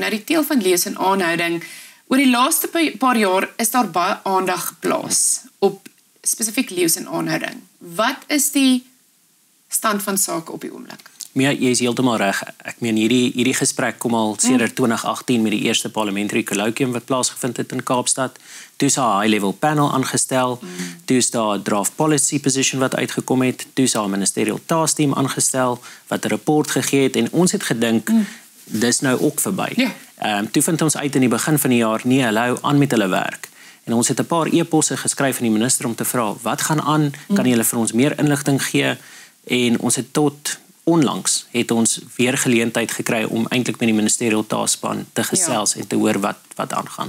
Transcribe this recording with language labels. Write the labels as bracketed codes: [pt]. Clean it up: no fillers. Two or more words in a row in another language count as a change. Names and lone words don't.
[af] Nou die teel van leeu's in aanhouding. Oor die laaste paar jaar is daar baie aandag geplaas op spesifiek leeu's in aanhouding. Wat is die stand van sake op die oomblik? Mia, jy is heeltemal reg. Ek meen hierdie gesprek kom al sedert 2018 met die eerste [en] parliamentary colloquium [af] wat plaasgevind het in Kaapstad. Toe is daar 'n [en] high-level panel [af] aangestel. Toe is daar 'n [en] draft policy position [af] wat uitgekom het. Toe is daar 'n [en] ministerial task team [af] aangestel wat 'n rapport gegee het en ons het gedink dis nou ook verby. Ja. Toe vind ons uit in die begin van die jaar, nee, hulle hou aan met hulle werk. En ons het 'n paar e-posse geskryf aan die minister om te vra, wat gaan aan? Kan julle vir ons meer inligting gee? En ons het tot onlangs het ons weer geleentheid gekry om eintlik met die ministerial taakspan te gesels en te hoor wat aangaan.